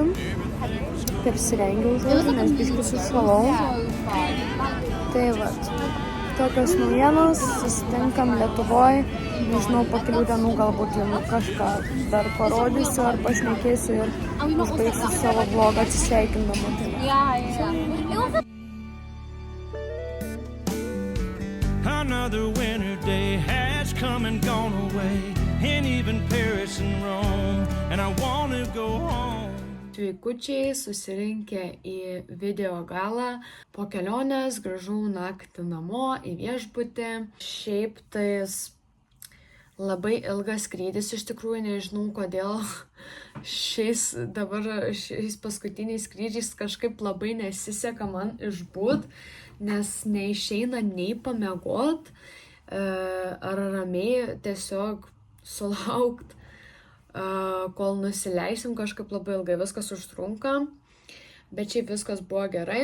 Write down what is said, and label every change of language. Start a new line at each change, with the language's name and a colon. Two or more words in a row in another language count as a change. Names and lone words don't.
Lithuanian: Persirengiau žodžiu, nes biškį sušalau. Tai vat, tokios naujienos, susitinkam Lietuvoj. Nežinau, po kelių dienų galbūt jums kažką dar parodysiu ar pašnekėsiu ir užbaigsiu savo vlogą atsisveikindama.
English: Another winter day has come and gone away, and even Paris and Rome, and I want to go home.
Lithuanian: Sveikučiai susirinkę į video galą. Po kelionės grįžau naktį namo į viešbutį. Šiaip tais labai ilgas skrydis, iš tikrųjų nežinau kodėl šiais paskutiniais skrydžiais kažkaip labai nesiseka man išbūt, nes neišeina nei pamiegot ar ramiai tiesiog sulaukt, kol nusileisim, kažkaip labai ilgai viskas užtrunka, bet šiaip viskas buvo gerai.